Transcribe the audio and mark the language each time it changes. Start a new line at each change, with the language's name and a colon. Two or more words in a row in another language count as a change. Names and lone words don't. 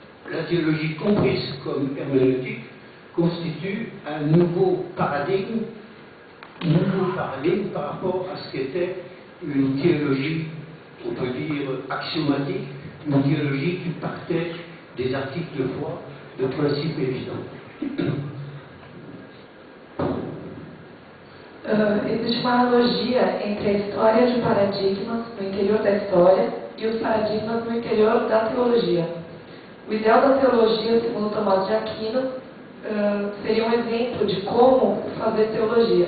French: la théologie comprise comme herméneutique constitue un nouveau paradigme par rapport à ce qu'était une théologie, on peut dire, axiomatique, une théologie qui partait des articles de foi, de principes évidents.
Portuguese: Existe uma analogia entre a história de paradigmas no interior da história e os paradigmas no interior da teologia. O ideal da teologia, segundo Tomás de Aquino, seria um exemplo de como fazer teologia.